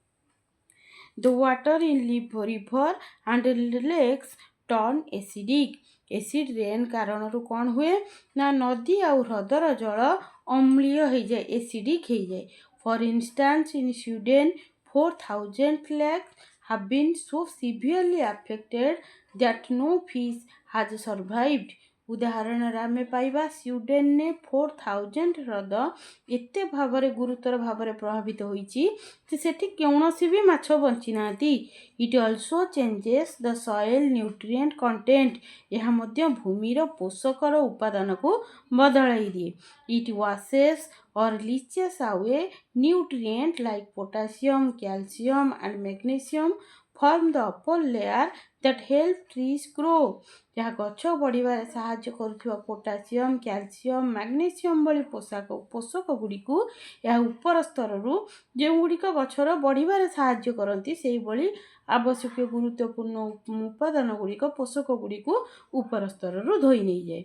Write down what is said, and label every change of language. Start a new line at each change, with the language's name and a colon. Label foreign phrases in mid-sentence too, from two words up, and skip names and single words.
English: the water in river and lakes turn acidic. acid rain
Odia: କାରଣରୁ କ'ଣ ହୁଏ ନା ନଦୀ ଆଉ ହ୍ରଦର ଜଳ ଅମ୍ଳୀୟ ହେଇଯାଏ, ଏସିଡିକ୍ ହେଇଯାଏ।
English: for instance in Sweden 4000 lakes have been so severely affected that no fish has survived.
Odia: ଉଦାହରଣରେ ଆମେ ପାଇବା ସ୍ୱିଡେନରେ 4000 ହ୍ରଦ ଏତେ ଭାବରେ ଗୁରୁତର ଭାବରେ ପ୍ରଭାବିତ ହୋଇଛି ଯେ ସେଠି କୌଣସି ବି ମାଛ ବଞ୍ଚି ନାହାନ୍ତି।
English: it also changes the soil nutrient content.
Odia: ଏହା ମଧ୍ୟ ଭୂମିର ପୋଷକର ଉପାଦାନକୁ ବଦଳାଇ ଦିଏ।
English: it washes or leaches away nutrients like potassium, calcium and magnesium form the upper layer that help trees grow।
Odia: ଯାହା ଗଛ ବଢ଼ିବାରେ ସାହାଯ୍ୟ କରୁଥିବା ପୋଟାସିୟମ୍, କ୍ୟାଲସିୟମ୍, ମାଗ୍ନେସିୟମ୍ ଭଳି ପୋଷକ ଗୁଡ଼ିକୁ ଏହା ଉପର ସ୍ତରରୁ ଯେଉଁଗୁଡ଼ିକ ଗଛର ବଢ଼ିବାରେ ସାହାଯ୍ୟ କରନ୍ତି ସେହିଭଳି ଆବଶ୍ୟକୀୟ ଗୁରୁତ୍ୱପୂର୍ଣ୍ଣ ଉପାଦାନ ଗୁଡ଼ିକ ପୋଷକ ଗୁଡ଼ିକୁ ଉପର ସ୍ତରରୁ ଧୋଇ ନେଇଯାଏ।